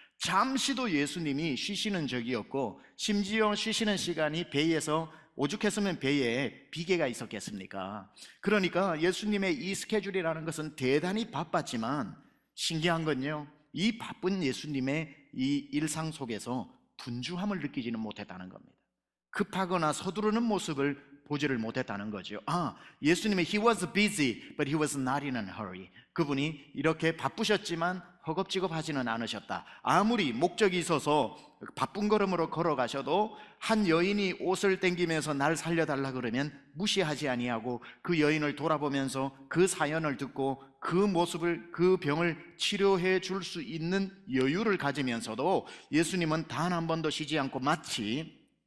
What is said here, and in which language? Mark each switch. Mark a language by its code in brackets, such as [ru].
[ko] 잠시도 예수님이 쉬시는 적이 없고, 심지어 쉬시는 시간이 배에서, 오죽했으면 배에 비계가 있었겠습니까? 그러니까 예수님의 이 스케줄이라는 것은 대단히 바빴지만, 신기한 건요, 이 바쁜 예수님의 이 일상 속에서 분주함을 느끼지는 못했다는 겁니다. 급하거나 서두르는 모습을 보지를 못했다는 거죠. 예수님의 [en] He was busy, but he was not in a hurry. [ko] 그분이 이렇게 바쁘셨지만 허겁지겁하지는 않으셨다. 아무리 목적이 있어서 바쁜 걸음으로 걸어가셔도 한 여인이 옷을 당기면서 날 살려달라 그러면 무시하지 아니하고 그 여인을 돌아보면서 그 사연을 듣고 그 모습을, 그 병을 치료해 줄 수 있는 여유를 가지면서도 예수님은 단 한 번도 쉬지 않고 마치